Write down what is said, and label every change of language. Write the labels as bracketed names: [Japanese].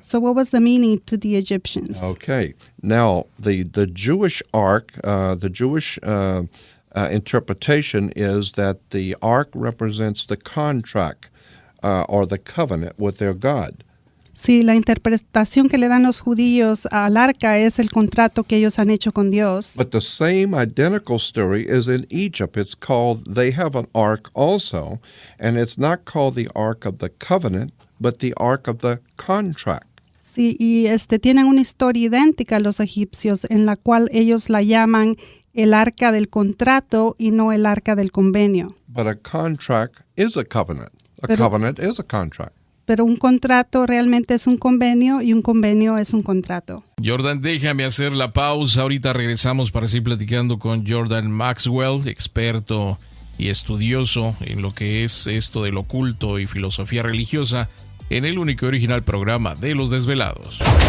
[English] So what was the meaning to the Egyptians? Okay. Now, the Jewish ark, the Jewish interpretation is that the ark represents the contract or the covenant with their God. [Spanish] Sí, la interpretación que le dan los judíos al arca es el contrato que ellos han hecho con Dios. [English] But the same identical story is in Egypt. It's called, they have an ark also, and it's not called the Ark of the Covenant, but the Ark of the Contract. [Spanish] Sí, y tienen una historia idéntica los egipcios en la cual ellos la llaman el arca del contrato y no el arca del convenio. [English] But a contract is a covenant. A [Spanish] Pero- [English] covenant is a contract. [Spanish] pero un contrato realmente es un convenio y un convenio es un contrato. Jordan, déjame hacer la pausa. Ahorita regresamos para seguir platicando con Jordan Maxwell, experto y estudioso en lo que es esto del oculto y filosofía religiosa, en el único y original programa de Los Desvelados.